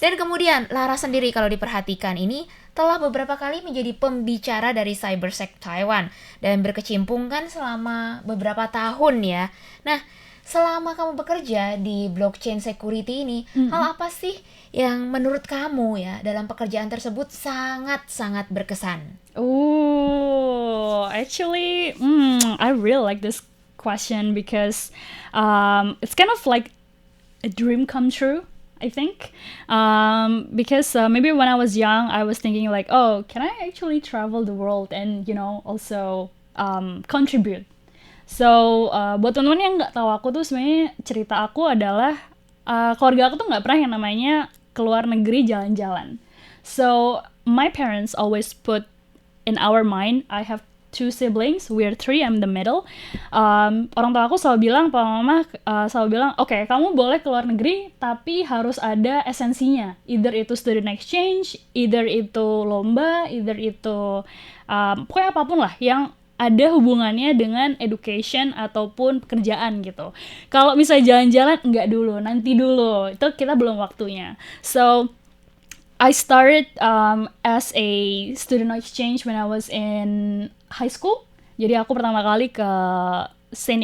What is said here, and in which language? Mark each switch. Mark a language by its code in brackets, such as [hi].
[id] Dan kemudian Laras sendiri kalau diperhatikan ini telah beberapa kali menjadi pembicara dari Cybersec Taiwan dan berkecimpung kan selama beberapa tahun ya. Nah, selama kamu bekerja di blockchain security ini, hal apa sih yang menurut kamu ya dalam pekerjaan tersebut sangat-sangat berkesan? [en] Oh, actually, I really like this question because it's kind of like a dream come true, I think, because maybe when I was young, I was thinking like, oh, can I actually travel the world and also contribute? [id] So buat teman-teman yang nggak tahu aku tuh, sebenarnya cerita aku adalah keluarga aku tuh nggak pernah yang namanya keluar negeri jalan-jalan. [en] So my parents always put in our mind, I have 2 siblings, we're 3, I'm the middle. [id] Orang tua aku selalu bilang, papa mama selalu bilang, okay, kamu boleh keluar negeri, tapi harus ada esensinya. Either itu student exchange, either itu lomba, either itu pokoknya apapun lah yang ada hubungannya dengan education ataupun pekerjaan gitu. Kalau misalnya jalan-jalan, enggak dulu, nanti dulu. Itu kita belum waktunya. [en] So I started as a student exchange when I was in high school. [id] Jadi aku pertama kali ke St.